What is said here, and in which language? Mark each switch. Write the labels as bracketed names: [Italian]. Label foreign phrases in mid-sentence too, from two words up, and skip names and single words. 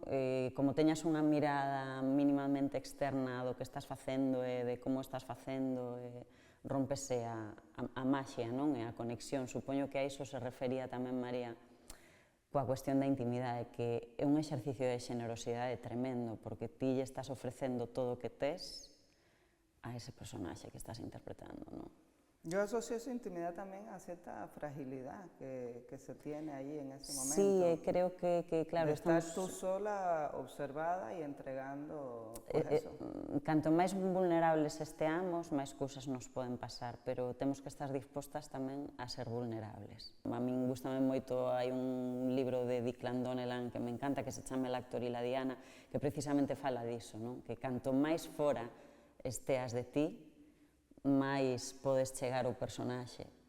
[Galician] Como teñas unha mirada mínimamente externa do que estás facendo e de como estás facendo, rómpese a maxia, non? E a conexión. Supoño que a iso se refería tamén María coa cuestión da intimidade, que é un exercicio de xenerosidade tremendo, porque ti lle estás ofrecendo todo o que tes a ese personaxe que estás interpretando, non? [Spanish] Yo asocio esa intimidad también a cierta fragilidad que se tiene ahí en ese momento. Sí, creo que claro, de estar estamos... tú sola, observada y entregando, pues eso. [Galician] Canto máis vulnerables esteamos, máis cousas nos poden pasar, pero temos que estar dispostas tamén a ser vulnerables. A min gustame moito, hai un libro de Dick Donnellan que me encanta, que se chama El actor y la Diana, que precisamente fala diso, non? Que canto máis fora esteas de ti, máis podes chegar ao personaxe.